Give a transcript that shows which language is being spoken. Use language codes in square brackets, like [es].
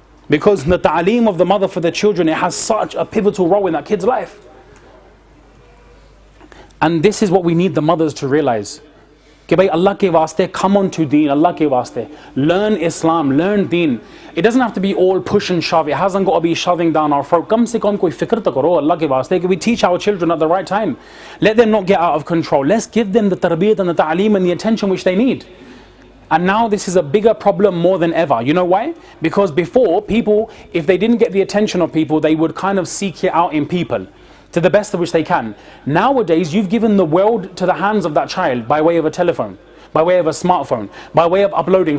[en] Because the ta'aleem of the mother for the children, it has such a pivotal role in that kid's life. And this is what we need the mothers to realize. [hi] कि भाई अल्लाह के वास्ते, [en] come on to deen, [hi] अल्लाह के वास्ते, [en] learn Islam, learn deen. It doesn't have to be all push and shove. It hasn't got to be shoving down our throat. [hi] कम से कम कोई फिक्र तो करो अल्लाह के वास्ते कि [en] we teach our children at the right time. Let them not get out of control. Let's give them the tarbiyat and the ta'aleem and the attention which they need. And now this is a bigger problem more than ever. You know why? Because before, people, if they didn't get the attention of people, they would kind of seek it out in people to the best of which they can. Nowadays, you've given the world to the hands of that child by way of a telephone, by way of a smartphone, by way of uploading.